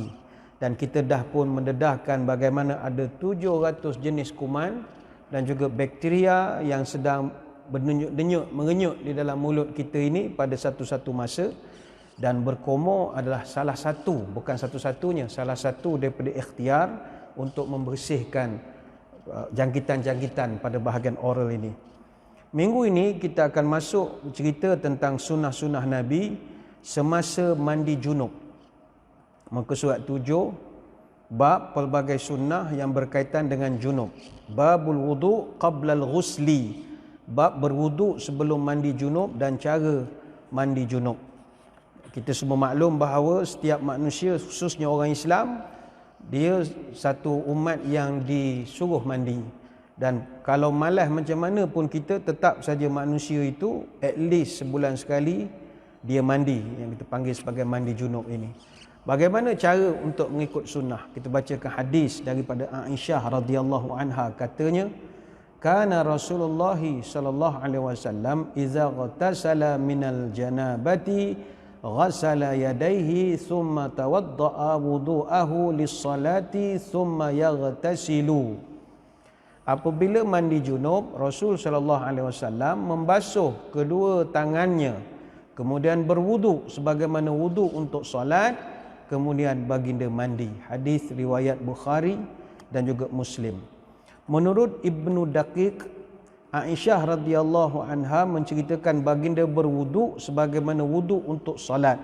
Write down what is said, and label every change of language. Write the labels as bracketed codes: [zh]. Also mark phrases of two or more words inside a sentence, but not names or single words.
[ms] Dan kita dah pun mendedahkan bagaimana ada 700 jenis kuman dan juga bakteria yang sedang mengenyuk di dalam mulut kita ini pada satu-satu masa, dan berkumur adalah salah satu, bukan satu-satunya, salah satu daripada ikhtiar untuk membersihkan jangkitan-jangkitan pada bahagian oral ini. Minggu ini kita akan masuk cerita tentang sunnah-sunnah Nabi semasa mandi junub. Muka surat 7, bab pelbagai sunnah yang berkaitan dengan junub. [ar] باب الوضوء قبل الغسل, [ms] bab berwuduk sebelum mandi junub dan cara mandi junub. Kita semua maklum bahawa setiap manusia, khususnya orang Islam, dia satu umat yang disuruh mandi. Dan kalau malas macam mana pun kita, tetap saja manusia itu [en] at least [ms] sebulan sekali dia mandi, yang kita panggil sebagai mandi junub ini. Bagaimana cara untuk mengikut sunnah? Kita bacakan hadis daripada Aisyah [ar] رضي الله عنها, [ms] katanya, [ar] كان رسول الله صلى الله عليه وسلم إذا اغتسل من الجنابة غسل يديه ثم توضأ وضوءه للصلاة ثم يغتسل. [ms] apabila mandi junub, Rasul [ar] صلى الله عليه وسلم [ms] membasuh kedua tangannya, kemudian berwudu sebagaimana wudu untuk solat, kemudian baginda mandi. Hadis riwayat Bukhari dan juga Muslim. Menurut Ibnu Daqiq, Aisyah [ar] رضي الله عنها [ms] menceritakan baginda berwudu sebagaimana wudu untuk solat.